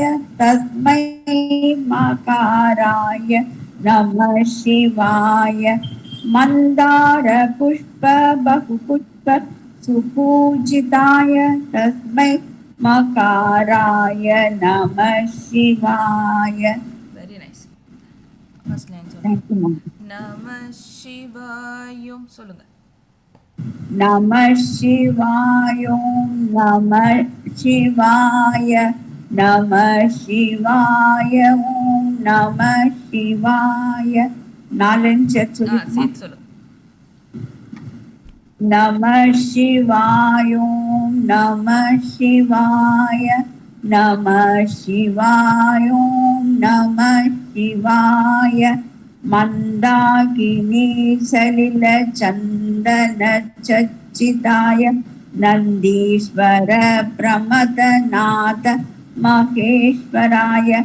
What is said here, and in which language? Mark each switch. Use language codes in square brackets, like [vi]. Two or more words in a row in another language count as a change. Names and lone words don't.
[sa] तस्मै मकाराय नमः शिवाय. मंदार पुष्प बहुपुष्प सुपूजिताय. तस्मै मकाराय नमः शिवाय. [en] very nice. first line [ta] சொல்லுங்க. [en] Thank you, ma'am. [ta] நம சிவாயும் சொல்லுங்க. [sa] नमः शिवाय ॐ नमः शिवाय नमः शिवाय ॐ नमः शिवाय. नालंज [ta] சேர்த்து சொல்லுங்க. [sa] नमः शिवाय ॐ नमः शिवाय नमः शिवाय ॐ नमः शिवाय. मन्दाकिनी सलिलचन्दनचर्चिताय नन्दीश्वर प्रमथनाथ महेश्वराय.